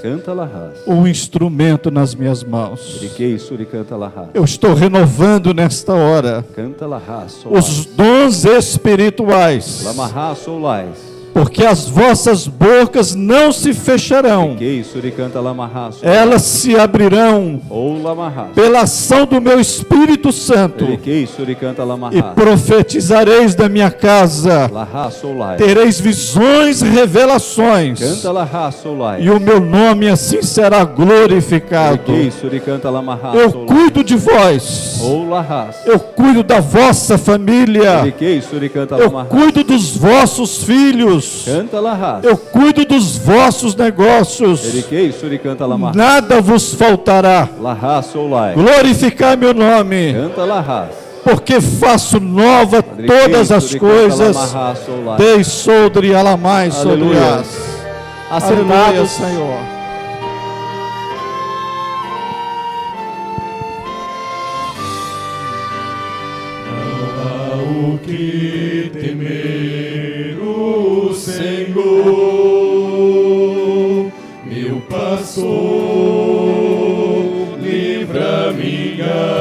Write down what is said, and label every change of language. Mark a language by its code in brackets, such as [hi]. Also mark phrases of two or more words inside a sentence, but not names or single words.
[pt] Canta lahas. um instrumento nas minhas mãos. Deriquei suricanta lahas. Eu estou renovando nesta hora Canta lahas solais. os dons espirituais, Lamaha solais. porque as vossas bocas não se fecharão, Deriquei suricanta lamaha solais. elas se abrirão Ou lamaha. pela ação do meu Espírito Santo, Deriquei suricanta e lamaha. profetizareis da minha casa, Laha solais. tereis visões, revelações, Canta laha solais. e o meu nome assim será glorificado. Deriquei suricanta lamaha Eu solais. cuido de vós, Ou lahas. eu cuido da vossa família, Deriquei suricanta eu lamaha. cuido dos vossos filhos, Canta lahas. eu cuido dos vossos negócios, Deriquei suricanta lamaha. nada vos faltará. Laha solais. Glorificar meu nome, Canta lahas. porque faço nova Deriquei todas as suricanta coisas. lamaha solais. Dei soldri alamai Aleluia. soldrias. Aleluia, Assentados. Senhor. Há o que temer o Senhor, meu pastor, livra minha